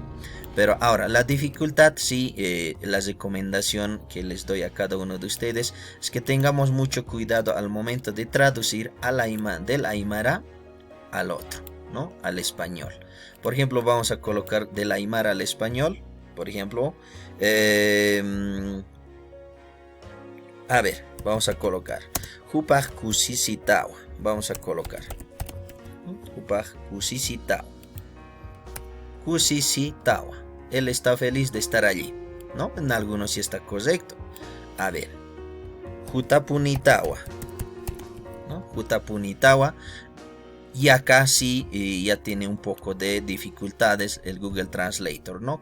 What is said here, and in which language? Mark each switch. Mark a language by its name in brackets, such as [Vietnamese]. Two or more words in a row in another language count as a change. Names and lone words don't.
[Spanish] Pero ahora, la dificultad, sí, la recomendación que les doy a cada uno de ustedes es que tengamos mucho cuidado al momento de traducir del aymara al otro, ¿no? Al español. Por ejemplo, vamos a colocar del aymara al español. Por ejemplo, a ver, vamos a colocar [Aymara] Jupaj kusisitawa. [Spanish] Vamos a colocar [Aymara] Jupaj kusisitawa. Kusisitawa. [Spanish] Él está feliz de estar allí, ¿no? En algunos sí está correcto. A ver, Jutapunitawa, ¿no? [Aymara] Jutapunitawa. [Spanish] Y acá sí ya tiene un poco de dificultades el Google Translator, ¿no?